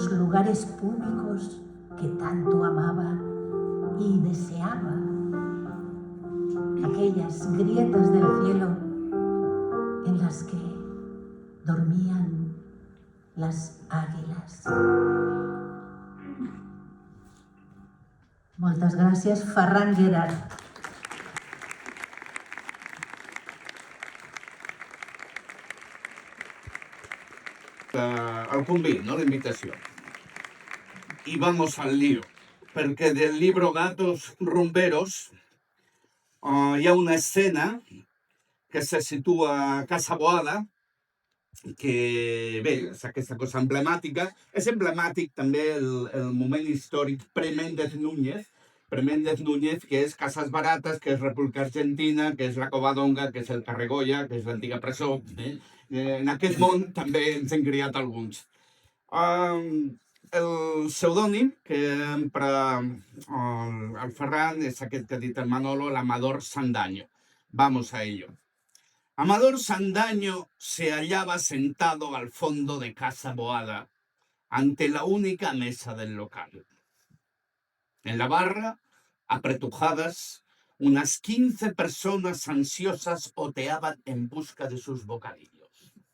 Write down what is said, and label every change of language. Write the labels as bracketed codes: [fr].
[es] los lugares públicos que tanto amaba y deseaba, aquellas grietas del cielo en las que dormían las águilas. [ca] Moltes gràcies, Ferran Gerard. [es] Al convit, no la invitación. Y vamos al lío, porque del libro Gatos Rumberos [ca] hi ha una escena que se situa a Casa Boada, que bé, és aquesta cosa emblemàtica. És emblemàtic també el moment històric pre-Méndez Núñez, que és Casas Baratas, que és República Argentina, que és la Covadonga, que és el Carregoya, que és l'antiga presó. En aquest món també ens hem criat alguns. El pseudònim que empra el Ferran és aquest que ha dit el Manolo, l'Amador Sandaño. [es] Vamos a ello. Amador Sandaño se hallaba sentado al fondo de Casa Boada, ante la única mesa del local. En la barra, apretujadas, unas 15 personas ansiosas oteaban en busca de sus bocadillos.